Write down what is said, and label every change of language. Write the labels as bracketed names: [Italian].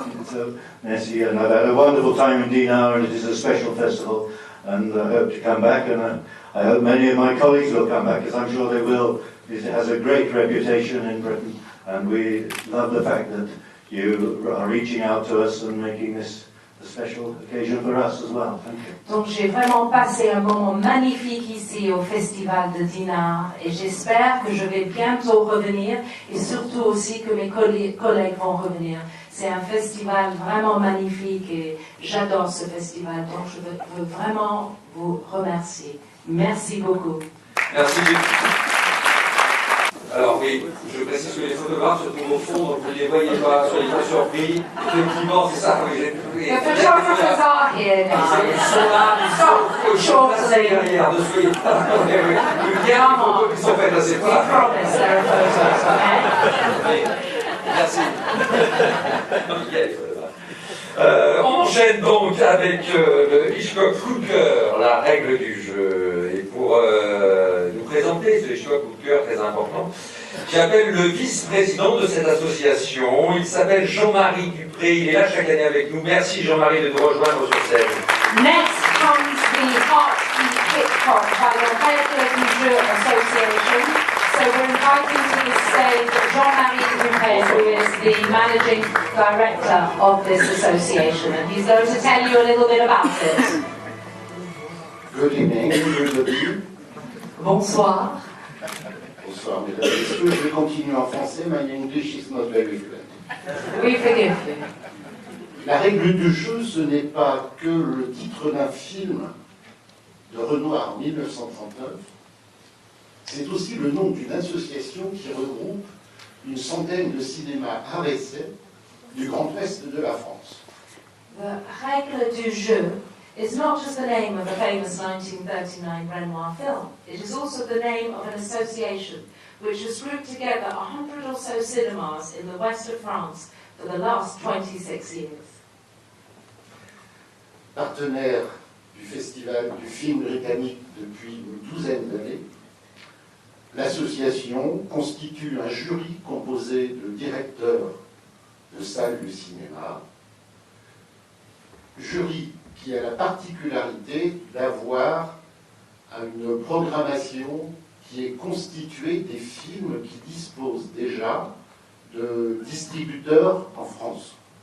[English] So, merci, and I've had a wonderful time in Dinard, and it is a special festival, and I hope to come back, and I hope many of my colleagues will come back, because I'm sure they will. It has a great reputation in Britain, and we love the fact that you are reaching out to us and making this a special occasion for us as well. Thank you. [French] Donc j'ai vraiment passé un moment magnifique ici au Festival de Dinard et j'espère que je vais bientôt revenir et surtout aussi que mes collègues vont revenir. C'est un festival vraiment magnifique et j'adore ce festival, donc je veux vraiment vous remercier. Merci beaucoup. Merci. Alors oui, je précise que les photographes se trouvent au fond, donc vous ne les voyez pas, soyez pas surpris. Effectivement, c'est ça, oui, [English] The photographers are here, [French] Ils [English] guys. [French] sont là, ils sont placés derrière, ne soyez pas. Il y a un photo qui sont faites là, c'est [English] We [French] pas. [English] promise there are photos, okay? [French] Merci. Il y a les photographes. On enchaîne donc avec le Hitchcock coup de cœur, la règle du jeu. Et pour nous présenter ce Hitchcock coup de cœur très important, j'appelle le vice-président de cette association. Il s'appelle Jean-Marie Dupré. Il est là chaque année avec nous. Merci Jean-Marie de nous rejoindre sur scène. [English] Next comes the Heartbeat Hitchcock by the Règle du Jeu Association. So we're inviting to the stage Jean-Marie Dupré, who is the managing director of this association, and he's going to tell you a little bit about it. Good evening, everybody. [French] Bonsoir. Bonsoir, mesdames et messieurs. Je vais continuer en français. [English] My English is not very fluent. We forgive you. [French] La règle du jeu, ce n'est pas que le titre d'un film de Renoir en 1939. C'est aussi le nom d'une association qui regroupe une centaine de cinémas art essai du Grand Ouest de la France. [English] The Règle du Jeu is not just the name of a famous 1939 Renoir film. It is also the name of an association which has grouped together 100 or so cinemas in the west of France for the last 26 years. [French] Partenaire du Festival du film britannique depuis une douzaine d'années, l'association constitue un jury composé de directeurs de salles de cinéma, jury qui a la particularité d'avoir une programmation qui est constituée des films qui disposent déjà de distributeurs en France.